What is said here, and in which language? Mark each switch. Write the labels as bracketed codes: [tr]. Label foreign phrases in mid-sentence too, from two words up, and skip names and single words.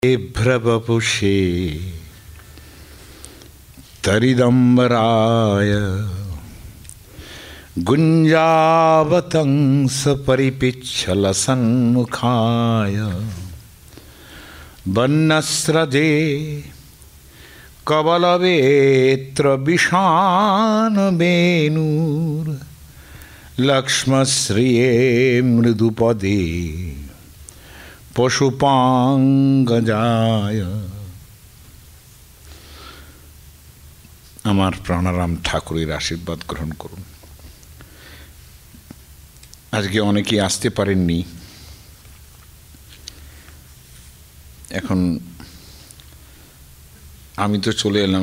[sa] भ्रवपुषे तरिदम्बराय गुञ्जावतंस परिपिच्छलसन्मुखाय वन्नस्रजे कवलवेत्र विषानवेणुर् लक्ष्मश्रिये मृदुपदे पशुपांगजाय। [bn] আমার প্রাণারাম ঠাকুরের আশীর্বাদ গ্রহণ করুন। আজকে অনেকেই আসতে পারেননি, এখন আমি তো চলে এলাম।